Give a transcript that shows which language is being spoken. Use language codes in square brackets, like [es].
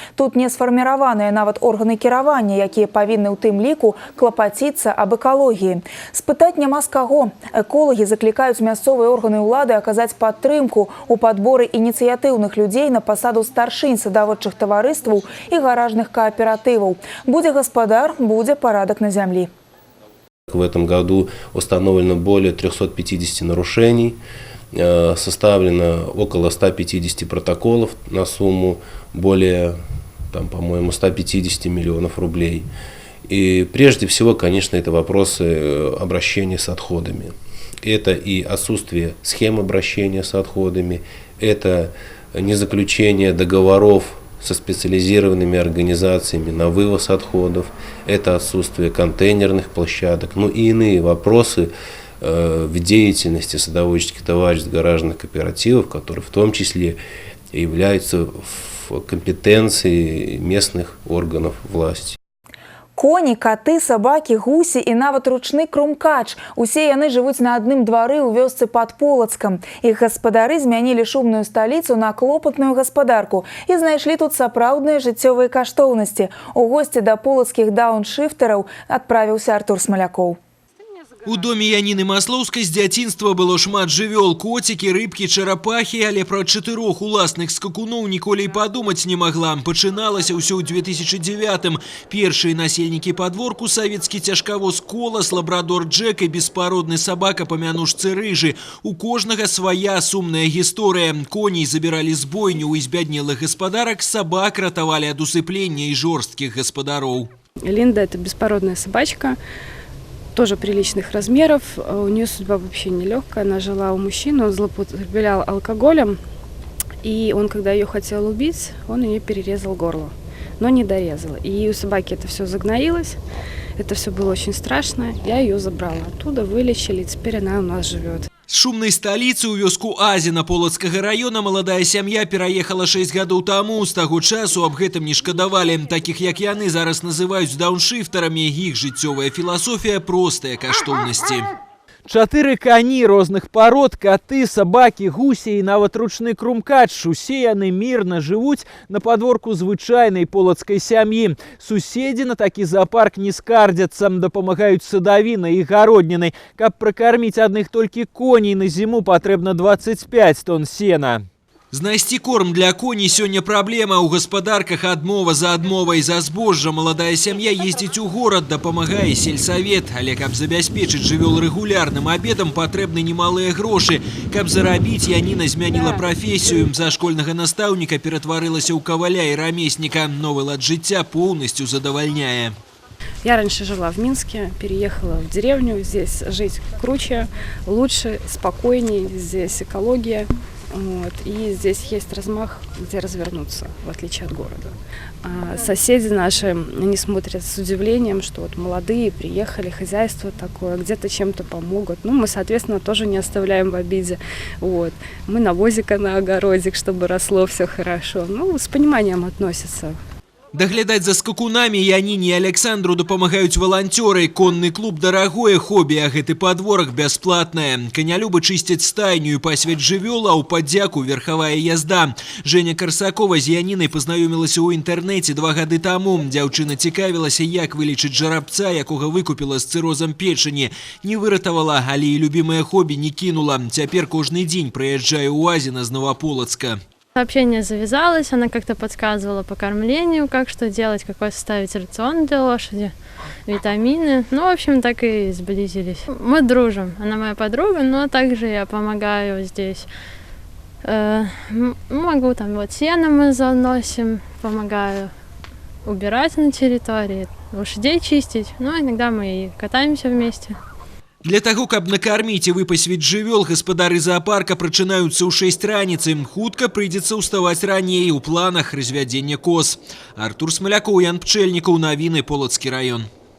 [be] Тут не сфарміраваныя нават органы кіравання, якія павінны ў тым ліку клапаціцца аб экалогіі. Спытаць няма з каго. Эколагі заклікаюць мясцовыя органы ўлады аказаць падтрымку ў падборы ініцыятыўных людзей на пасаду старшынь садаводчых таварыстваў і гаражных кааператываў. Будзе гаспадар, будзе парадак на зямлі. [ru] В этом году установлено более 350 нарушений. Составлено около 150 протоколов на сумму более, по-моему, 150 миллионов рублей. И прежде всего, конечно, это вопросы обращения с отходами. Это и отсутствие схем обращения с отходами, это незаключение договоров со специализированными организациями на вывоз отходов, это отсутствие контейнерных площадок, и иные вопросы в деятельности садоводческих товариществ, гаражных кооперативов, которые в том числе являются в компетенции местных органов власти. [be] Коні, каты, сабакі, гусі і нават ручны крумкач. Усе яны жывуць на адным двары ў вёсцы пад Полацкам. Іх гаспадары змянілі шумную сталіцу на клопатную гаспадарку і знайшлі тут сапраўдныя жыццёвыя каштоўнасці. У госці да полацкіх дауншыфтараў адправіўся Артур Смалякоў. У доме Яніны Маслоўскай з дзяцінства было шмат жывёл: коцікі, рыбкі, чарапахі, але пра 4 уласных скакуноў ніколі і падумаць не магла. Пачыналася ўсё ў 2009-м. Першыя насельнікі падворку — савецкі цяжкавоз «Колас», лабрадор Джек і беспародны сабака па мянушцы Рыжы. У кожнага свая сумная гісторыя. Коней забіралі з бойню ў збяднелых гаспадарак, сабак ратавалі ад усыплення і жорсткіх гаспадароў. [ru] Линда – это беспородная собачка, тоже приличных размеров. У нее судьба вообще нелегкая. Она жила у мужчины, он злоупотреблял алкоголем. И он, когда ее хотел убить, он ее перерезал горло, но не дорезал. И у собаки это все загноилось. Это все было очень страшно. Я ее забрала оттуда, вылечили, и теперь она у нас живет. [be] З шумнай сталіцы ў вёску Азіна Полацкага района маладая сям'я пераехала 6 гадоў таму. З таго часу аб гэтым не шкадавалі. Такіх, як яны, зараз называюць дауншыфтарамі. Іх жыццёвая філасофія — простыя каштоўнасці. 4 кані розных парод, каты, сабакі, гусі і нават ручны крумкач. Усе яны мірна жывуць на падворку звычайнай полацкай сям'і. Суседзі на такі зоопарк не скардзяцца, дапамагаюць садавінай і гароднінай. Каб пракарміць адных толькі коней на зіму патрэбна 25 тонн сена. Знайсці корм для коней сёння праблема. У гаспадарках адмова за адмовай. За збожжа маладая сям'я ездзіць у горад, дапамагае сельсавет. Але каб забяспечыць жывёл рэгулярным абедам, патрэбны немалыя грошы. Каб зарабіць, Яніна змяніла прафесію. За школьнага настаўніка ператварылася ў каваля і рамесніка. Новы лад жыцця поўнасцю задавальняе. [ru] Я раньше жила в Минске, переехала в деревню. Здесь жить круче, лучше, спокойнее. Здесь экология. Вот. И здесь есть размах, где развернуться, в отличие от города. А соседи наши, они смотрят с удивлением, что вот молодые приехали, хозяйство такое, где-то чем-то помогут. Ну, мы, соответственно, тоже не оставляем в обиде. Вот. Мы навозика на огородик, чтобы росло все хорошо. Ну, с пониманием относятся. [be] Даглядаць за скакунамі Яніне і Александру дапамагаюць валанцёры. Конны клуб дарагое хобі, а гэты падворак бясплатнае. Канялюбы чысцяць стайню і пасвяць жывёл, а ў падзяку верхавая язда. Женя Карсакова з Янінай пазнаёмілася ў інтэрнэце 2 гады таму. Дзяўчына цікавілася, як вылечыць жарабца, якога выкупіла з цырозам печані. Не выратавала, але і любімае хобі не кінула. Цяпер кожны дзень прыязджае ў Азіна з Новополацка. [ru] Общение завязалось, она как-то подсказывала по кормлению, как что делать, какой составить рацион для лошади, витамины. Ну, в общем, так и сблизились. Мы дружим, она моя подруга, но также я помогаю здесь. Могу там вот сено мы заносим, помогаю убирать на территории, лошадей чистить. Ну, иногда мы и катаемся вместе. [be] Для таго, каб накарміць і выпасвіць жывёл, гаспадары зоопарка прачынаюцца ў 6 раніцы. Хутка прыйдзецца ўставаць раней, у планах развядзення коз. Артур Смалякоў, Ян Пчэльнікаў, навіны, Полацкі раён.